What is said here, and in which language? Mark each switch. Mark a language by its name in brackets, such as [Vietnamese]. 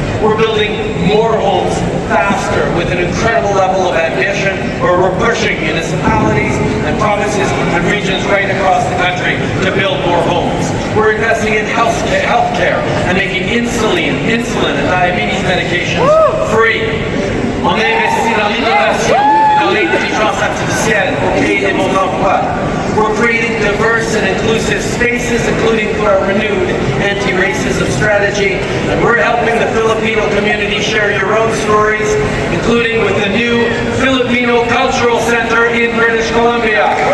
[English] We're building more homes faster with an incredible level of ambition, where we're pushing municipalities and provinces and regions right across the country to build more homes. We're investing in healthcare and making insulin and diabetes medications free. [French] On a investi dans l'innovation et dans l'intelligence artificielle pour créer des bons emplois. [English] We're creating diverse and inclusive spaces, including through our renewed anti-racism strategy. And we're helping the Filipino community share your own stories, including with the new Filipino Cultural Center in British Columbia.